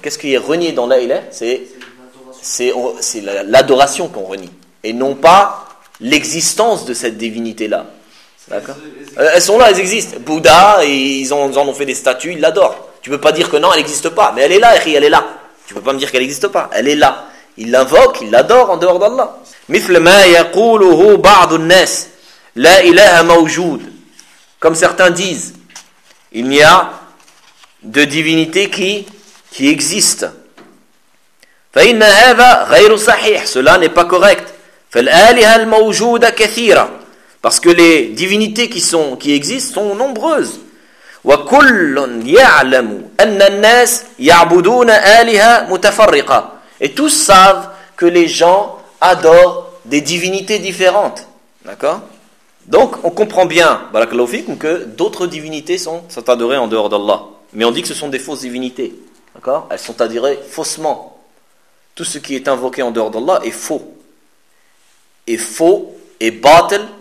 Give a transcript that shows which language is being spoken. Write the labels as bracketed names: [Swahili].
[French] Qu'est-ce qui est renié dans la ilaha? C'est l'adoration qu'on renie. Et non pas l'existence de cette divinité-là. D'accord ? Elles sont là, elles existent. Bouddha, ils en ont fait des statues, ils l'adorent. Tu ne peux pas dire que non, elle n'existe pas. Mais elle est là, elle est là. Tu ne peux pas me dire qu'elle n'existe pas. Elle est là. Ils l'invoquent, ils l'adorent en dehors d'Allah. [Arabic] مثل ما يقوله بعض الناس لا إله موجود. [French] Comme certains disent, il n'y a de divinité qui existe. [Arabic] فإن هذا غير صحيح. [French] Cela n'est pas correct. [Arabic] فالآلهة الموجودة كثيرة. [French] Parce que les divinités qui existent sont nombreuses. [Arabic] وكل يعلم أن الناس يعبدون آلهة متفرقة. [French] Et tous savent que les gens adorent des divinités différentes. D'accord ? Donc, on comprend bien, barakallahu fikum, que d'autres divinités sont adorées en dehors d'Allah. Mais on dit que ce sont des fausses divinités. D'accord ? Elles sont adorées faussement. Tout ce qui est invoqué en dehors d'Allah est faux. Et faux, et batil.